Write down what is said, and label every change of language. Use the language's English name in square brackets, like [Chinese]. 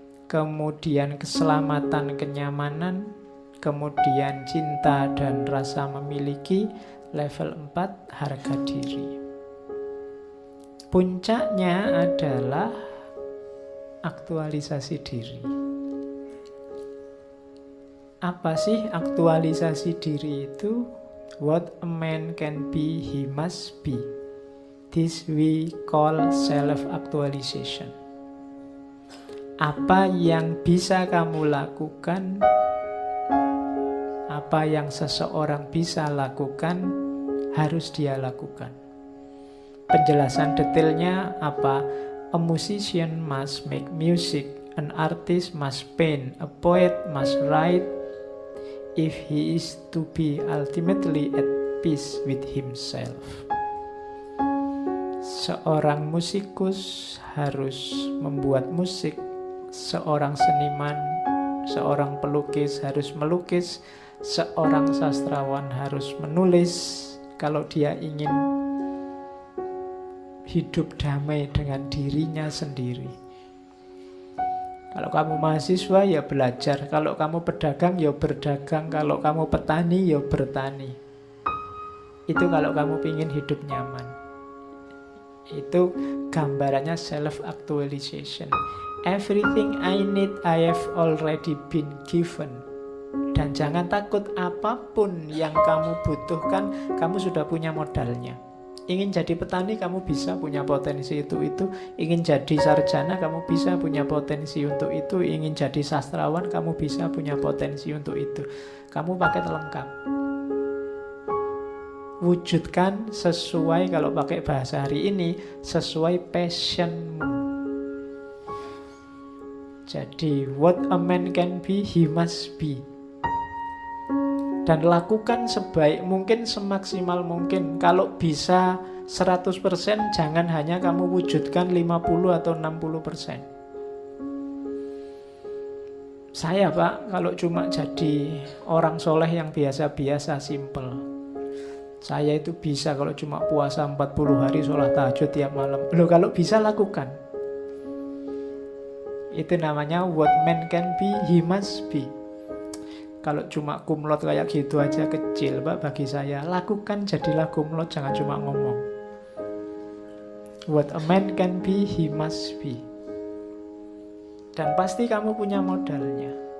[Indonesian] kemudian keselamatan, kenyamanan, kemudian cinta dan rasa memiliki. Level 4, harga diri. Puncaknya adalah aktualisasi diri. Apa sih aktualisasi diri itu? [English] What a man can be, he must be. This we call self-actualization. [Indonesian] Apa yang bisa kamu lakukan, apa yang seseorang bisa lakukan, harus dia lakukan. Penjelasan detailnya apa? [English] A musician must make music, an artist must paint, a poet must write, if he is to be ultimately at peace with himself. [Indonesian] Seorang musikus harus membuat musik, seorang seniman, seorang pelukis harus melukis, seorang sastrawan harus menulis kalau dia ingin hidup damai dengan dirinya sendiri. Kalau kamu mahasiswa ya belajar, kalau kamu pedagang ya berdagang, kalau kamu petani ya bertani. Itu kalau kamu ingin hidup nyaman. Itu gambarannya self-actualization. [English] Everything I need I have already been given. [Indonesian] Dan jangan takut, apapun yang kamu butuhkan, kamu sudah punya modalnya. Ingin jadi petani, kamu bisa punya potensi itu. Ingin jadi sarjana, kamu bisa punya potensi untuk itu. Ingin jadi sastrawan, kamu bisa punya potensi untuk itu. Kamu paket lengkap. Wujudkan sesuai, kalau pakai bahasa hari ini, sesuai passionmu. [English] Jadi, what a man can be, he must be. [Indonesian] Dan lakukan sebaik mungkin, semaksimal mungkin. Kalau bisa 100%, jangan hanya kamu wujudkan 50 atau 60%. Saya Pak, kalau cuma jadi orang soleh yang biasa-biasa, simple. Saya itu bisa kalau cuma puasa 40 hari, sholat tahajud tiap malam. Loh, kalau bisa lakukan. Itu namanya [English] what man can be, he must be. [Indonesian] Kalau cuma kumlot kayak gitu aja kecil Pak bagi saya. Lakukan, jadilah kumlot, jangan cuma ngomong. [English] What a man can be, he must be. [Indonesian] Dan pasti kamu punya modalnya.